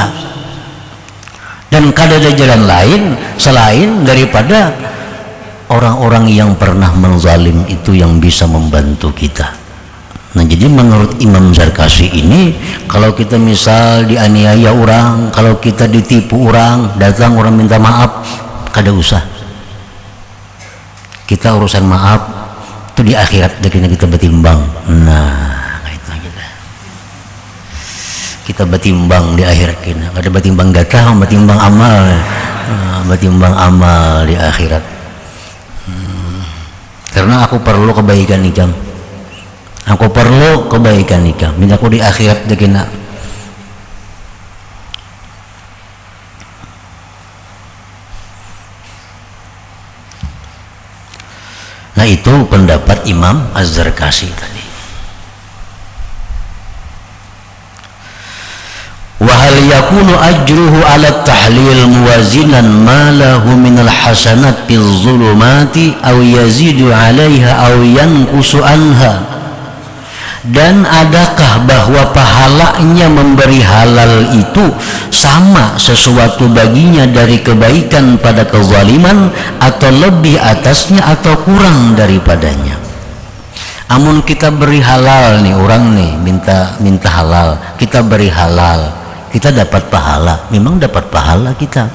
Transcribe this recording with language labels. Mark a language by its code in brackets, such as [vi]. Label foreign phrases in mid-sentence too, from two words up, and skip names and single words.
[bjn] Dan kada ada jalan lain selain daripada orang-orang yang pernah menzalim itu yang bisa membantu kita. Nah jadi menurut Imam Zarkasi ini, kalau kita misal dianiaya orang, kalau kita ditipu orang, datang orang minta maaf, kada usah. [id] Kita urusan maaf itu di akhirat kita bertimbang. Nah kita bertimbang di akhirat kita, ada bertimbang gatah, bertimbang amal, bertimbang amal di akhirat. [bjn] Karena aku perlu kebaikan ikam, aku perlu kebaikan ikam, minta aku di akhirat dekina. [id] Nah itu pendapat Imam Az-Zarkasi tadi. [ar] وهل يكون أجره على التحليل موازنا ما له من الحسنات بالظلامة أو يزيد عليها أو ينقص عنها. [id] Dan adakah bahwa pahalanya memberi halal itu sama sesuatu baginya dari kebaikan pada kezaliman, atau lebih atasnya atau kurang daripadanya? [bjn] Amun kita beri halal nih, orang nih minta halal, kita beri halal, kita dapat pahala, memang dapat pahala kita.